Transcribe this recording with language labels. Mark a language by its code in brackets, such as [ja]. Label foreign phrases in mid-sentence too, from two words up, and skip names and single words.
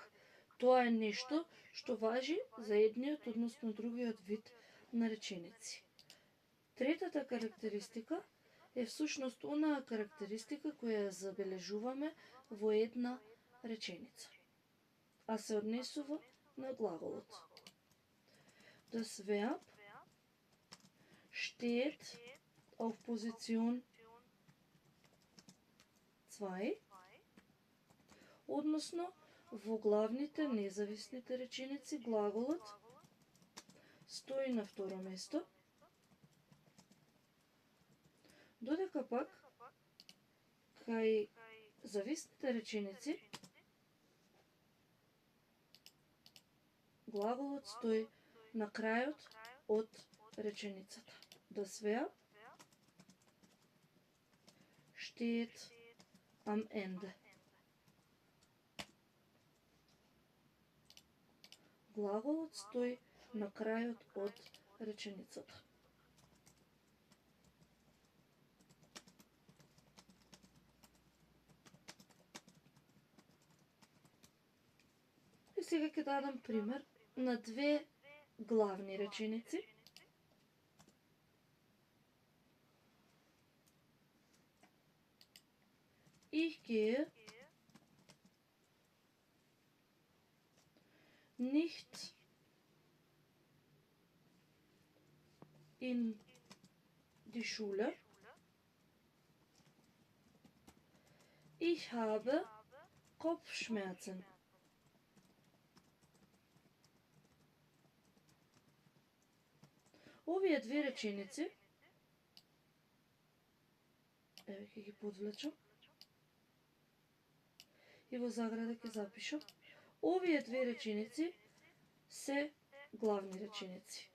[mk] Тоа е нешто што важи за едниот, односно другиот вид на реченици. Третата карактеристика е всушност онаа карактеристика која ја забележуваме во една реченица, а се однесува на глаголот. [de] Das Verb steht auf Position 2, [mk] односно во главните независните реченици глаголот стои на второ место, додека пак кај зависните реченици глаголот стои на крајот од реченицата. [de] Das Verb steht am Ende. [mk] Глаголот стои на крајот од реченицата. И сега ќе дадам пример на две главни реченици. [de] Ich gehe nicht in die Schule. Ich habe Kopfschmerzen. [mk] Овие две реченици, еве ќе ги подвлечам и во заграда ќе запишам, овие две реченици се главни реченици.